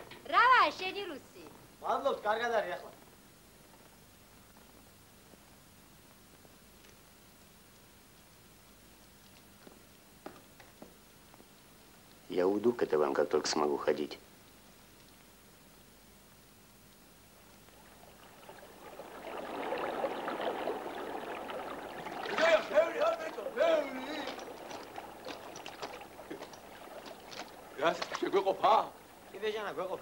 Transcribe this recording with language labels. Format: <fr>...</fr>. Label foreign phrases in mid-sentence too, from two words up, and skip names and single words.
<ka>რავა, შენი რუსი. მადლობთ, კარგად არის ახლა.</ka> <ru>Я уйду к вам, как только смогу ходить.</ru> <ka>შეგვეყოფა? კიდე ჟანა გვეყოფა.</ka>